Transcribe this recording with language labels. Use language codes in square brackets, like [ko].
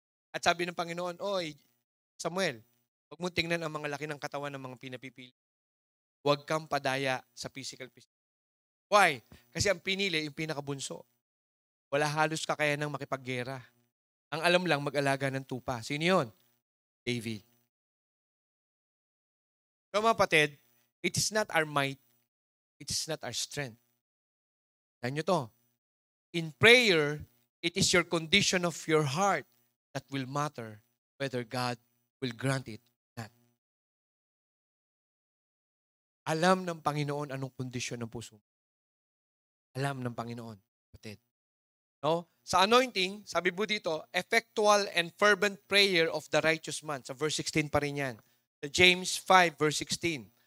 [tl] At sabi ng Panginoon, oy, Samuel, huwag mo tingnan ang mga laki ng katawan ng mga pinapipili. Huwag kang padaya sa physical. Why? Kasi ang pinili, yung pinakabunso. Wala halos kakayanang makipaggera. Ang alam lang, mag-alaga ng tupa. Sino yun? David. [en] So mga kapatid, it is not our might, it is not our strength. Tandaan nyo to. In prayer, it is your condition of your heart that will matter whether God will grant it or not. [tl] Alam ng Panginoon anong kondisyon ng puso. Alam ng Panginoon, kapatid. No? Sa anointing, sabi po dito, effectual and fervent prayer of the righteous man. Sa verse 16 pa rin yan. Sa James 5, verse 16.